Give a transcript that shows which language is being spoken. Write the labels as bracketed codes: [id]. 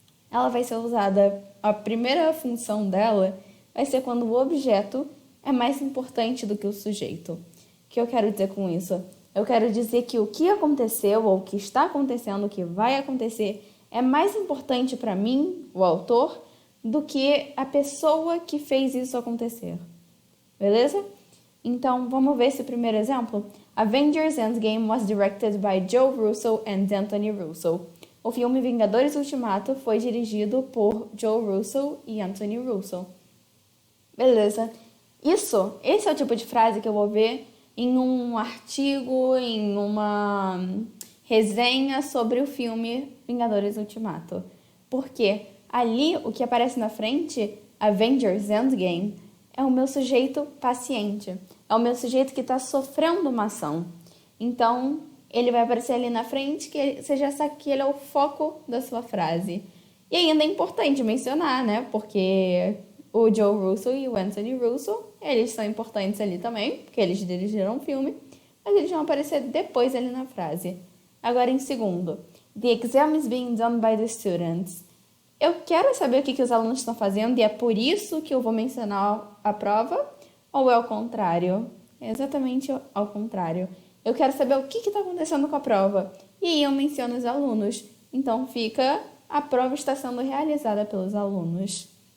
[pt] Ela vai ser usada, a primeira função dela vai ser quando o objeto é mais importante do que o sujeito. O que eu quero dizer com isso? Eu quero dizer que o que aconteceu ou o que está acontecendo, o que vai acontecer, é mais importante para mim, o autor, do que a pessoa que fez isso acontecer. Beleza? Então, vamos ver esse primeiro exemplo? [en] Avengers Endgame was directed by Joe Russo and Anthony Russo. [pt] O filme Vingadores Ultimato foi dirigido por Joe Russo e Anthony Russo. Beleza. Esse é o tipo de frase que eu vou ver em um artigo, em uma resenha sobre o filme Vingadores Ultimato. Porque ali o que aparece na frente, Avengers Endgame, é o meu sujeito paciente. É o meu sujeito que está sofrendo uma ação. Então, ele vai aparecer ali na frente, você já sabe que ele é o foco da sua frase. E ainda é importante mencionar, né? Porque o Joe Russo e o Anthony Russo, eles são importantes ali também, porque eles dirigiram o filme, mas eles vão aparecer depois ali na frase. Agora, em segundo, [en] the exam is being done by the students. [pt] Eu quero saber o que os alunos estão fazendo e é por isso que eu vou mencionar a prova, ou é ao contrário? É exatamente ao contrário. Eu quero saber o que está acontecendo com a prova. E aí eu menciono os alunos. Então fica, a prova está sendo realizada pelos alunos.